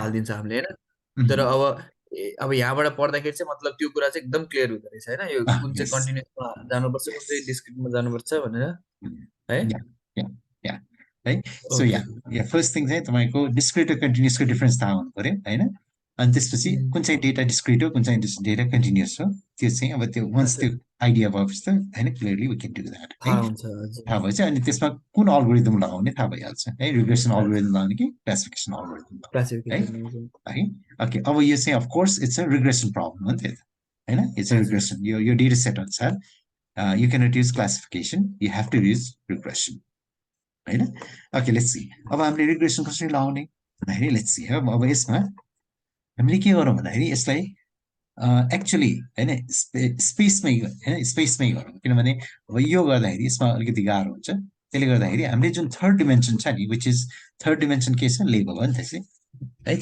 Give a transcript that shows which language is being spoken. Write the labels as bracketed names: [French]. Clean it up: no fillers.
[Nepali] हालिदिन्छ हामीले होइन। तर अब यहाँबाट पढ्दाखेरि चाहिँ मतलब त्यो कुरा चाहिँ एकदम क्लियर हुँदो रहेछ होइन, यो कुन चाहिँ [English] yes, [Nepali] कन्टिन्युसमा जानुपर्छ कुन चाहिँ डिस्क्रिटमा जानुपर्छ भनेर है। [English] Yeah yeah yeah है। So okay [Nepali] या फर्स्ट थिङ चाहिँ तपाईँको डिस्क्रिट र कन्टिन्युसको डिफरेन्स थाहा हुनु पऱ्यो होइन। अनि त्यसपछि कुन चाहिँ डेटा डिस्क्रिट हो, कुन चाहिँ डेटा कन्टिन्युस हो, त्यो चाहिँ अब त्यो वन्स हजुर त्यो आइडिया भएपछि त होइन, [English] clearly we can do that [Nepali] है। थाहा हुन्छ हजुर थाहा भएछ अनि त्यसमा कुन अल्गोरिदम लगाउने थाहा भइहाल्छ है, रिग्रेसन हजुर अल्गोरिदम लगाउने कि क्लासिफिकेसन अल्गोरिदम लगाउने क्लासिफिकेसन हजुर है। ओके, अब यो चाहिँ of course [English] it's a regression problem [Nepali] हो नि त होइन, इट्स अ हजुर [English] Regression, यो data set अनुसार you cannot use classification, you have to use regression होइन। [Nepali] ओके, [English] let's see [Nepali] अब हामीले रिग्रेसन कसरी लगाउने भन्दाखेरि, लेट्स सी अब यसमा हामीले के गरौँ भन्दाखेरि यसलाई एक्चुली होइन स्पेसमै होइन, स्पेसमै गरौँ, किनभने अब यो गर्दाखेरि यसमा अलिकति गाह्रो हुन्छ। त्यसले गर्दाखेरि हामीले जुन थर्ड डिमेन्सन छ नि, [English] which is third dimension [Nepali] के छ, लेभल हो नि त चाहिँ है।